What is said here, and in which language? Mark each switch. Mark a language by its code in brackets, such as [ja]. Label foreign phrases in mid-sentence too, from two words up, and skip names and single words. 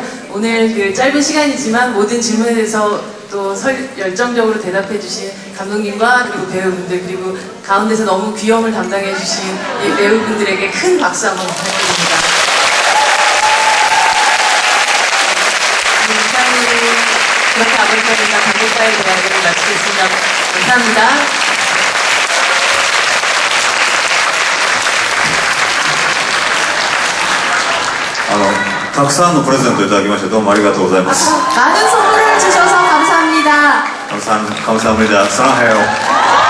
[ko] 오늘 그 짧은 시간이지만 모든 질문에 대해서 또 열정적으로 대답해 주신 감독님과 그리고 배우분들 그리고 가운데서 너무 귀염을 담당해 주신 이 배우분들에게 큰 박수 한번 부탁드립니다. 그렇게 아버지가 된다 감독과의 대화를 마치겠습니다. 감사합니다. [ja] たくさんのプレゼントいただきましてどうもありがとうございます。 [ko] 많은 선물을 주셔서 감사합니다. 감사합니다. 사랑해요.